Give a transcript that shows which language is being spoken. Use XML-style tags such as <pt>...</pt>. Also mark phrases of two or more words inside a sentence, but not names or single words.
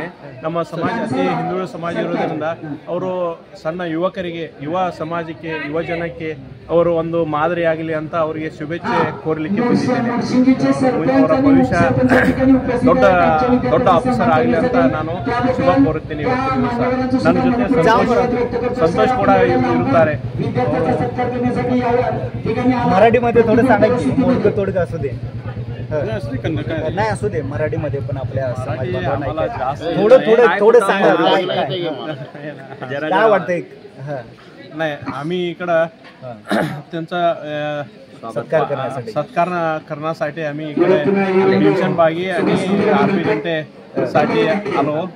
<kn>ನಮ್ಮ ಸಮಾಜ ಅತಿ ಹಿಂದುಳಿದ ಸಮಾಜ ಇರೋದ್ರಿಂದ ಅವರು ಸಣ್ಣ ಯುವಕರಿಗೆ, ಯುವ ಸಮಾಜಕ್ಕೆ, ಯುವ ಜನಕ್ಕೆ ಅವರು ಒಂದು ಮಾದರಿಯಾಗಲಿ ಅಂತ ಅವರಿಗೆ ಶುಭೇಚ್ಛೆ ಕೋರಲಿಕ್ಕೆ ಬಂದಿದ್ದೇನೆ. ಅವರ ಭವಿಷ್ಯ ದೊಡ್ಡ ಆಫೀಸರ್ ಆಗಲಿ ಅಂತ ನಾನು ಶುಭ ಕೋರುತ್ತೇನೆ. ಇವತ್ತಿನ ದಿವಸ ನನ್ನ ಜೊತೆ ಸಂತೋಷ್ ಕೂಡ इरुत्तारे.</kn> <mr>मराठीमध्ये थोडं सांगा की मोडकं तोडकं असू दे. नाही असू दे मराठीमध्ये पण आपल्या थोडं सांगा काय वाटतंय. नाही आम्ही इकडं त्यांचा सत्कार करण्यासाठी आम्ही इकडे डिव्हिजन बागी आणि आरपी जनतेसाठी आलो.</mr>